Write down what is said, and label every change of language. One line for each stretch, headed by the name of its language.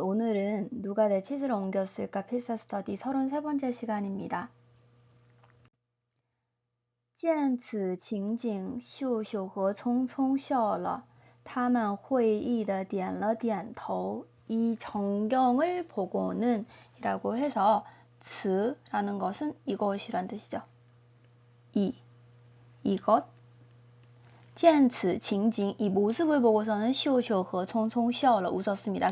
Korean: 오늘은 누가 내 치즈를 옮겼을까 필사 스터디 33번째 시간입니다.
Chinese: 见此情景，秀秀和匆匆笑了。他们会意的点了点头。
Korean: 이 전경을 보고는 이라고 해서 츠라는 것은 이것이란 뜻이죠. 이것.
Chinese: 见此情景,
Korean: 이 모습을 보고서는 시오시오허 총총笑了 웃었습니다.